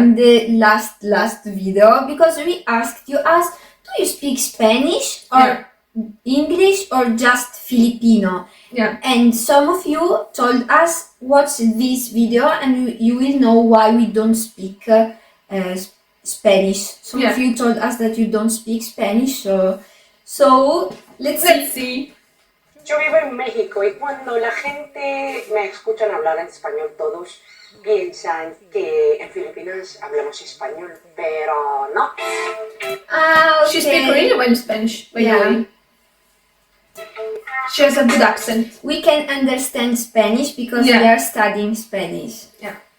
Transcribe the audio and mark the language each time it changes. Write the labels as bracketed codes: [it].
[en] in the last video, because we asked you do you speak Spanish or English or just Filipino? Yeah. And some of you told us watch this video and you will know why we don't speak Spanish. Some of you told us that you don't speak Spanish, so let's see. [es] Yo vivo en México y cuando la gente me escuchan hablar en español, todos piensan que en Filipinas hablamos español, pero no. [en] She speaks really well Spanish, by the way. She has a good accent. We can understand Spanish because we are studying Spanish. Yeah.